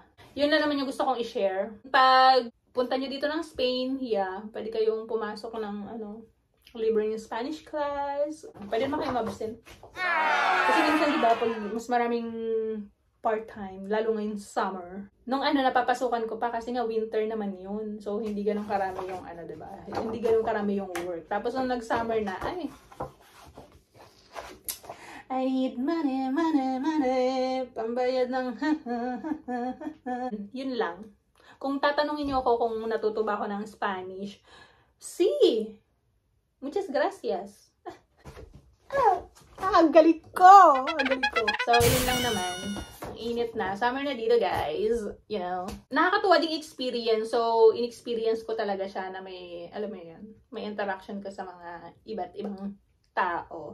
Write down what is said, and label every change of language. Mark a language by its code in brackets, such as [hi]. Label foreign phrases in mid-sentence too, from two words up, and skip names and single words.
[tl] Yun na naman yung gusto kong i-share. Pag punta nyo dito ng Spain, pwede kayong pumasok ng libreng Spanish class. Pwede naman kayong mabsent. Kasi minsan, diba, pag mas maraming part-time, lalo ngayon summer. Nung napapasukan ko pa kasi nga winter naman yun. So, hindi ganun karami yung diba? Hindi ganun karami yung work. Tapos, nung nag-summer na, [en] I need money, money, money. [tl] Pambayad ng yun lang. Kung tatanungin niyo ako kung natuto ba ako ng Spanish, [es] muchas gracias. [tl] Ang galit ko! So, yun lang naman. Init na. Summer na dito, guys. Nakakatuwa ding experience. So, in-experience ko talaga siya na may, may interaction ka sa mga iba't ibang tao.